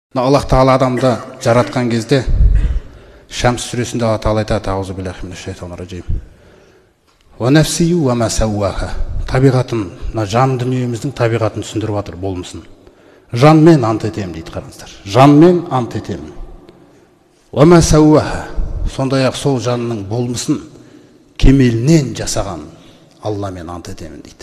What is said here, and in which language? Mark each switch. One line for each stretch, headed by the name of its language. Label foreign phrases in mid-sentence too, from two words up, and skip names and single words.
Kazakh: Аллах Тағала адамды жаратқан кезде Шамс сүресінде Алла Тағала айтады:
Arabic: "أعوذ بالله من الشيطان الرجيم. ونفس وما سواها."
Kazakh: Табиғатын, жан дүниеміздің табиғатын түсіндіріп жатыр болмысын. Жанмен ант етемін дейді, қараңыздар. Жанмен ант етемін.
Arabic: وما سواها.
Kazakh: Сондай-ақ сол жанның болмысын кемелінен жасаған Алламен ант етемін дейді.